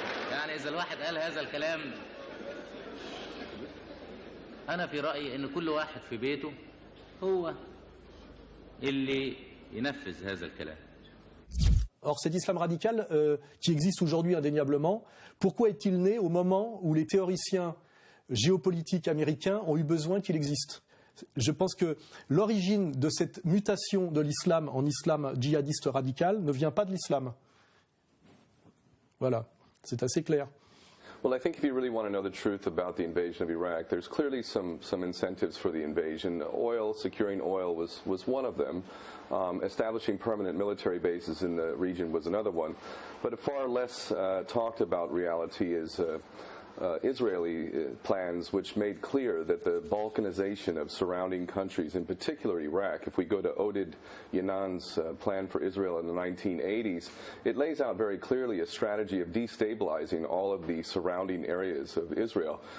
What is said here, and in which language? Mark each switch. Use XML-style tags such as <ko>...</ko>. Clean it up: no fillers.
<ar>يعني اذا الواحد قال هذا الكلام أنا في رأيي إن كل واحد في بيته هو اللي ينفذ هذا الكلام.</ar> <fr>Or, cet islam radical qui existe aujourd'hui indéniablement, pourquoi est-il né au moment où les théoriciens géopolitiques américains ont eu besoin qu'il existe? Je pense que l'origine de cette mutation de l'islam en islam djihadiste radical ne vient pas de l'islam. Voilà, c'est assez clair.</fr> <en>Well, I think if you really want to know the truth about the invasion of Iraq, there's clearly some incentives for the invasion. Oil, securing oil was one of them. Establishing permanent military bases in the region was another one. But a far less talked about reality is Israeli plans which made clear that the balkanization of surrounding countries, in particular Iraq, if we go to Oded Yanan's plan for Israel in the 1980s, it lays out very clearly a strategy of destabilizing all of the surrounding areas of Israel.</en>